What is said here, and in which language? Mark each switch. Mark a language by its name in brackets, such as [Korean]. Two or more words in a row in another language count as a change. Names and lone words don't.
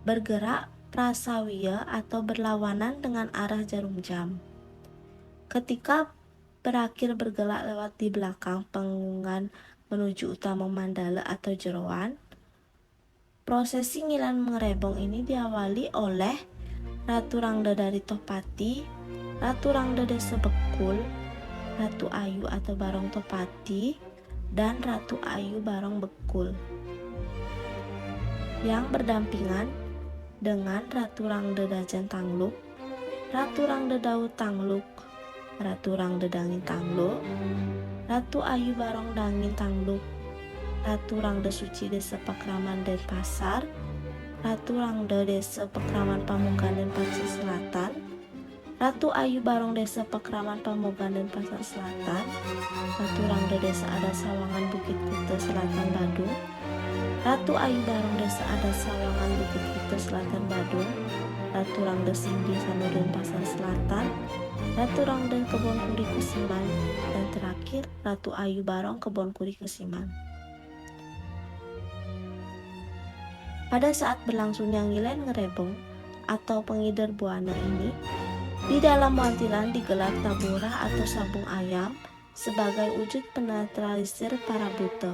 [Indonesian] bergerak prasawiya atau berlawanan dengan arah jarum jam. Ketika berakhir bergelak lewat di belakang penggungan menuju utama mandala atau jeroan, prosesi ngilan ngerebong ini diawali oleh Ratu Rangda dari Tohpati, Ratu Rangda Desa Bekul, Ratu Ayu atau Barong Tohpati, dan Ratu Ayu Barong Bekul yang berdampingan dengan Ratu Rangda Dajan Tangluk, Ratu Rangda Daud Tangluk, Ratu Rangda Dangin Tangluk, Ratu Ayu Barong Dangin Tangluk, Ratu Rangda Suci Desa Pakraman Denpasar, Ratu Rangda Desa Pakraman Pamukan Denpasar Selatan, Ratu Ayu Barong Desa Pakraman Pamukan Denpasar Selatan, Ratu Rangda Desa Adat Sawangan Bukit Kuta Selatan Badung, Ratu Ayu Barong Desa Adat Sawangan Bukit Kuta Selatan Badung, Ratu Rangda Singgi Sanu Denpasar Selatan, Ratu Rangda Kebon Kuri Kesiman, dan terakhir Ratu Ayu Barong Kebon Kuri Kesiman. Pada saat berlangsungnya ngilen ngerebong atau pengider buana ini, di dalam wantilan digelar tabura atau sabung ayam sebagai wujud penetralisir para buta.